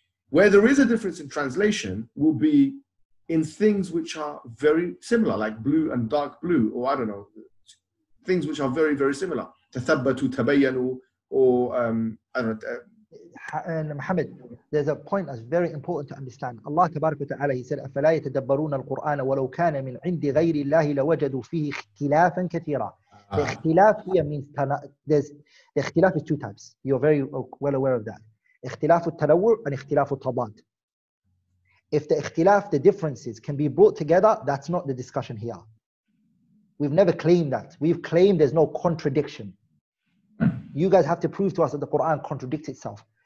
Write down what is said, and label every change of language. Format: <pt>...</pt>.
<en>Where there is a difference in translation will be in things which are very similar, like blue and dark blue, or I don't know, things which are very, very similar. Tathabbatu, tabayyanu, or I don't know. And Mohammed, there's a point that's very important to understand.</en> <ar>Allah Tabarak wa Ta'ala,</ar> <en>He said,</en> <ar>أَفَلَا يَتَدَبَّرُونَ الْقُرْآنَ وَلَوْ كَانَ مِنْ عِنْدِ غَيْرِ اللَّهِ لَوَجَدُوا فِيهِ اخْتِلَافًا كَثِيرًا.</ar> <en>The ikhtilaf here means, the ikhtilaf is two types. You're very well aware of that. Ikhtilaf al-tanawwu' and ikhtilaf al-tadad. If the ikhtilaf, the differences can be brought together, that's not the discussion here. We've never claimed that. We've claimed there's no contradiction. You guys have to prove to us that the Quran contradicts itself.</en>